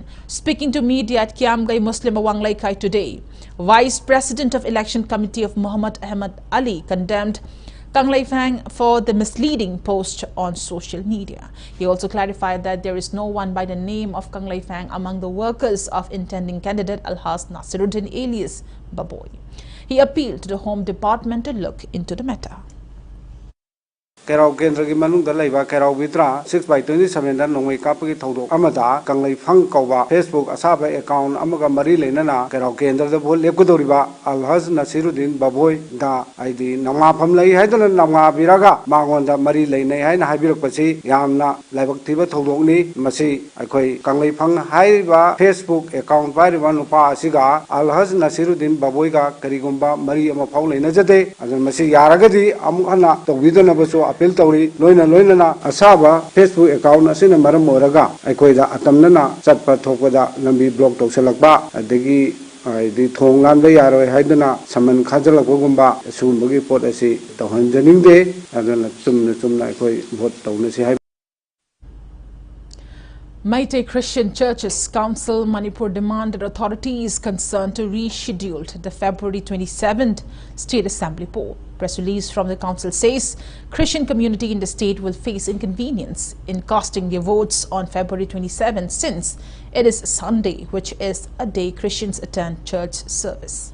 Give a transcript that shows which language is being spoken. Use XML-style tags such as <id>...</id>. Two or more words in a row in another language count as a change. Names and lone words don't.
<en>Speaking to media at Kiamgai Muslim Awang Laikai today, Vice President of Election Committee of Muhammad Ahmad Ali condemned Kanglei Fang for the misleading post on social media. He also clarified that there is no one by the name of Kanglei Fang among the workers of intending candidate Alhaz Nasiruddin alias Baboy. He appealed to the Home Department to look into the matter.</en> <mni>Kairao Kendra ki manung da laiba Kairao Bitra 6/27 da nongwei kapagi thodok amada Kanglei Fang kauba Facebook asaba account amaga mari leinana Kairao Kendra da bol lepkodoriba Alhaz Nasiruddin Baboy da ID namga phamlai haidana namga biraga mangonda mari leinai haina haibirakpasi yamna laibak thiba thodokni masi aikoi Kanglei Fang haiba Facebook account pairiba nupa asiga Alhaz Nasiruddin Baboy ga karigumba mari ama phau leina jade adan masi yaragadi amukhana tawbidona baso appeal tauri loina asaba Facebook account asina maram moraga aikoida atamnana chatpa thokpada lambi block tawselakba adegi di thongan ba yaroi haidana saman khajalakogumba sumbagi pot asi tawhanjaningde adana chumna aikoi vote tawnasi.</mni> <en>Meitei Christian Churches Council Manipur demanded authorities concerned to reschedule the February 27th State Assembly poll. Press release from the council says Christian community in the state will face inconvenience in casting their votes on February 27th since it is Sunday, which is a day Christians attend church service.</en>